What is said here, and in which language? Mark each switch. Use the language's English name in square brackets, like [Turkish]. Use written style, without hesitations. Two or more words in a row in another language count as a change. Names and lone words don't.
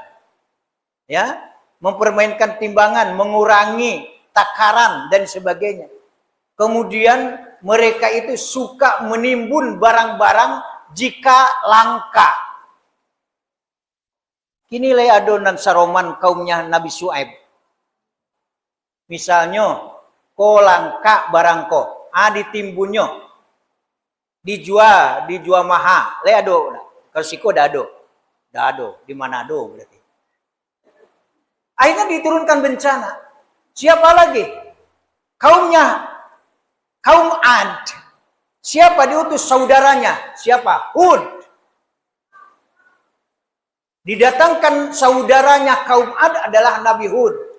[Indonesian] Ya, mempermainkan timbangan, mengurangi takaran dan sebagainya. Kemudian mereka itu suka menimbun barang-barang jika langka. Inilah adonan saroman kaumnya Nabi Syuaib. Misalnya, [Minangkabau] ko langka barang ko, ditimbunnya, dijual mahal, le ado. Kalau siko dado, [Indonesian] di Manado berarti. Akhirnya diturunkan bencana. Siapa lagi? Kaum Ad. Siapa diutus saudaranya? Siapa? Hud. Didatangkan saudaranya kaum Ad adalah Nabi Hud.